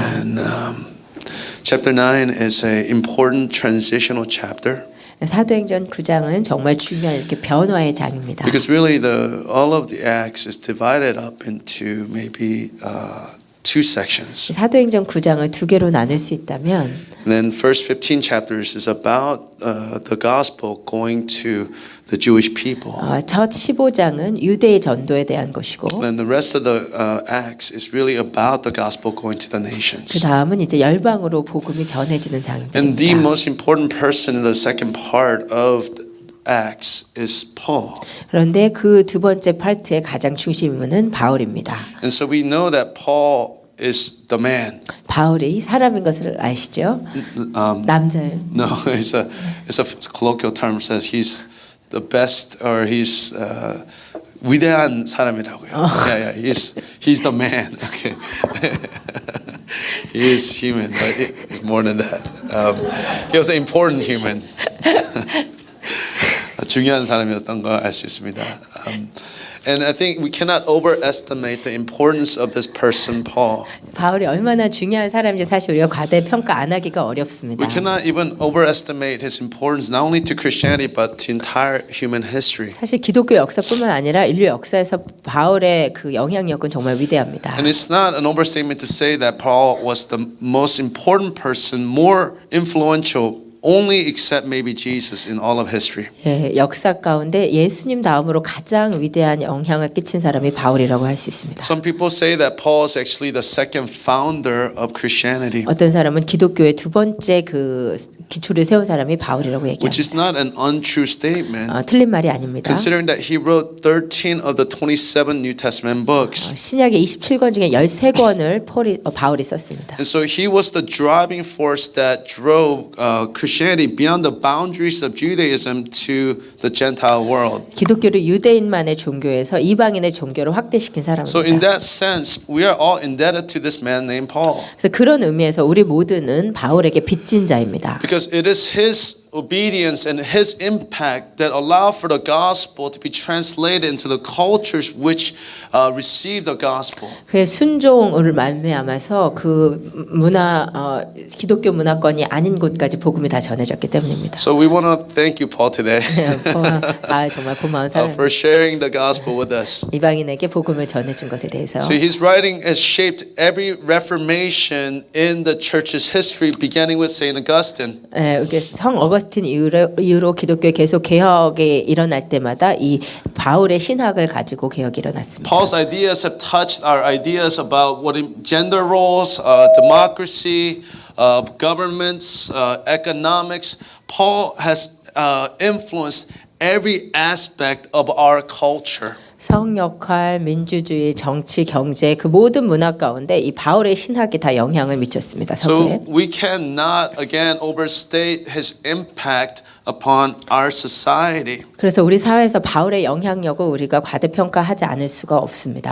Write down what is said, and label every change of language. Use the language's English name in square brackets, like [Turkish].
[English] And chapter 9 is an important transitional chapter. [Korean] 사도행전 9장은 정말 중요한 이렇게 변화의 장입니다. [English] Because really all of the Acts is divided up into maybe two sections. [Korean] 사도행전 9장을 두 개로 나눌 수 있다면 [English] And then first 15 chapters is about the gospel going to the Jewish people. [Korean] 첫 15장은 유대의 전도에 대한 것이고 [English] And then the rest of the Acts is really about the gospel going to the nations. [Korean] 그 다음은 이제 열방으로 복음이 전해지는 [English] And the [Korean] 장입니다. [English] most important person in the second part of Acts is Paul. [Korean] 그런데 그 두 번째 파트의 가장 중심은 바울입니다. [English] And so we know that Paul is the man. [Korean] 바울이 사람인 것을 아시죠? 남자예요. [English] No, it's a colloquial term says he's the best or he's [Korean] 위대한 사람이라고요. [English] Yeah, he's the man. Okay. He is human, but he's more than that. He was an important human. [Korean] 중요한 사람이었던 걸 알 수 있습니다. [English] And I think we cannot overestimate the importance of this person, Paul. [Korean] 바울이 얼마나 중요한 사람인지 사실 우리가 과대평가 안 하기가 [English] We [Korean] 어렵습니다. [English] cannot even overestimate his importance not only to Christianity but to entire human history. [Korean] 사실 기독교 역사뿐만 아니라 인류 역사에서 바울의 그 영향력은 정말 위대합니다. [English] And it's not an overstatement to say that Paul was the most important person, more influential only except maybe Jesus in all of history. [Korean] 예, 역사 가운데 예수님 다음으로 가장 위대한 영향을 끼친 사람이 바울이라고 할 수 있습니다. [English] Some people say that Paul is actually the second founder of Christianity, [Korean] 어떤 사람은 기독교의 두 번째 그 기초를 세운 사람이 바울이라고 [English] which is [Korean] 얘기합니다. [English] not an untrue statement, [Korean] 틀린 말이 아닙니다. [English] considering that he wrote 13 of the 27 New Testament books. [Korean] 신약의 27권 중에 13권을 바울이 썼습니다. [English] And so he was the driving force that drove Christianity beyond the boundaries of Judaism to the Gentile world. [Korean] 기독교를 유대인만의 종교에서 이방인의 종교로 확대시킨 [English] So in [Korean] 사람입니다. [English] that sense, we are all indebted to this man named Paul. [Korean] 그래서 그런 의미에서 우리 모두는 바울에게 빚진 자입니다. [English] Because it is his obedience and his impact that allow for the gospel to be translated into the cultures which receive the gospel. [Korean] 그의 순종을 말미암아서 그 기독교 문화권이 아닌 곳까지 복음이 다 전해졌기 때문입니다. [English] So we want to thank you, Paul, today [Korean] 정말 고마운 사람. [English] for sharing the gospel with us. [Korean] 이방인에게 복음을 전해준 것에 대해서. [English] So his writing has shaped every reformation in the church's history, beginning with Saint Augustine. [Korean] 성 어거스틴 이후로 기독교의 계속 개혁이 일어날 때마다 이 바울의 신학을 가지고 개혁이 일어났습니다. [English] Paul's ideas have touched our ideas about what gender roles, democracy, governments, economics. Paul has influenced every aspect of our culture. [Korean] 성 역할, 민주주의, 정치, 경제 그 모든 문화 가운데 이 바울의 신학이 다 영향을 미쳤습니다. [English] So [Korean] 서구에. [English] we cannot again overstate his impact upon our society. [Korean] 그래서 우리 사회에서 바울의 영향력을 우리가 과대평가하지 않을 수가 없습니다.